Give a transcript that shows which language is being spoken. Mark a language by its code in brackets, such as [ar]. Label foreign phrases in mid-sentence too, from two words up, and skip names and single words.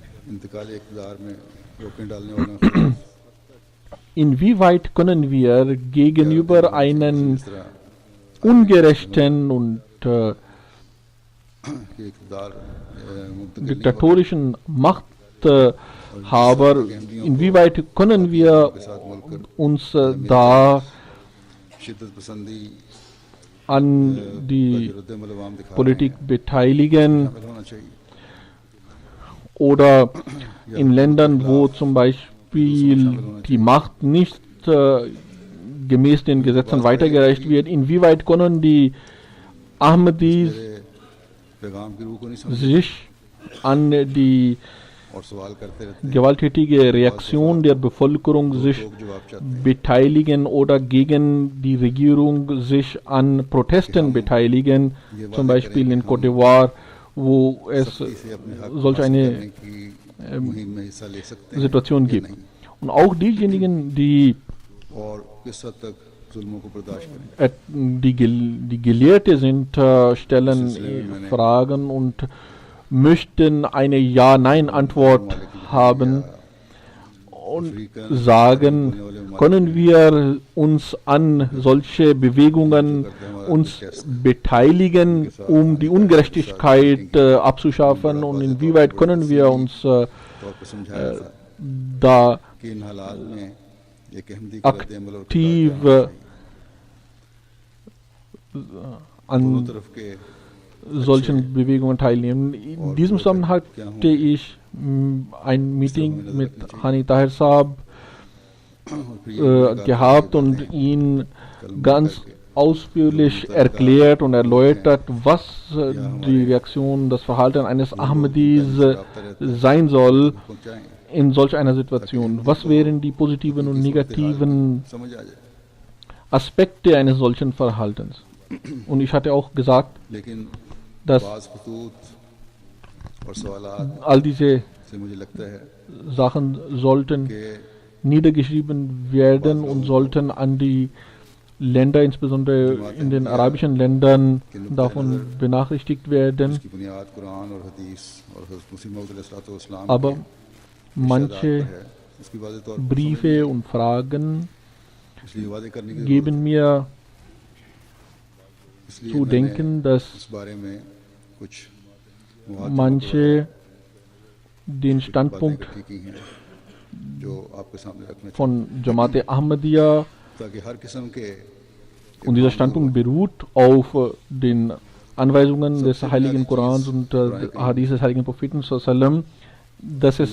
[de] inwieweit können wir gegenüber einem ungerechten und diktatorischen Machthaber, inwieweit können wir uns da [ur] شدت پسندی [de] an die [ur] ردِ عمل دکھا [de] Politik beteiligen [ur] شامل ہونا چاہیے. [de] oder in Ländern, wo zum Beispiel die Macht nicht gemäß den Gesetzen weitergereicht wird, inwieweit können die Ahmadis [ur] پیغام کی روح کو نہیں سمجھ [de] sich an die [ur] اور سوال کرتے رہتے ہیں. [de] gewalttätige Reaktion der Bevölkerung sich [ur] لوگ جواب چاہتے ہیں. [de] beteiligen oder gegen die Regierung sich an Protesten beteiligen, zum Beispiel in Côte d'Ivoire, wo es [ur] اسے اپنے حق [de] solch [ur] हासिल [de] eine [ur] کرنے کی مہم میں حصہ لے سکتے ہیں [de] Situation [ur] या [de] gibt. [ur] नहीं। [de] Und auch diejenigen, die [ur] اور کس حد تک ظلموں کو برداشت کریں. [de] die Gelehrte sind, stellen Fragen und möchten eine Ja-Nein-Antwort haben und sagen, können wir uns an solche Bewegungen uns beteiligen, um die Ungerechtigkeit abzuschaffen, und inwieweit können wir uns [ur] طور پر سمجھایا تھا [de] da [ur] کہ ان حالات میں ایک احمدی کا ردِ عمل اور [de] aktiv [ur] दोनों [de] an [ur] طرف کے [de] solchen Bewegungen teilnehmen. In diesem Zusammenhang hatte ich ein Meeting mit Hani Tahir Saab gehabt und ihn ganz ausführlich erklärt und erläutert, was die Reaktion, das Verhalten eines Ahmadis sein soll [ur] पहुंचाएं [de] in solch einer Situation. Was wären die positiven und negativen [ur] سمجھ آ جائے. [de] Aspekte eines solchen Verhaltens? Und ich hatte auch gesagt, [ur] लेकिन [de] dass [ur] بعض خطوط اور سوالات [de] all diese [ur] سے مجھے لگتا ہے [de] Sachen sollten [ur] कि [de] niedergeschrieben werden und sollten an die Länder, insbesondere in den arabischen Ländern, davon benachrichtigt werden. [ur] اس کی بنیاد قرآن اور حدیث اور حضرت مسیح موعود علیہ السلام [de] Aber manche [ur] ہے۔ اس کی واضح طور پر [de] Briefe und Fragen [ur] اس لیے وعدے کرنے کی [de] geben mir [ur] इसलिए [de] zu [ur] मैंने [de] denken, dass [ur] اس بارے میں کچھ مخاطب [de] manche den [ur] बातें [de] Standpunkt [ur] اکٹھی کی ہیں جو آپ کے سامنے رکھنے [de] von Jamaat Ahmadiyya, [ur] تاکہ ہر قسم کے [de] und dieser Standpunkt beruht auf den Anweisungen des Heiligen Korans und Hadith des Heiligen Propheten sallam, dass es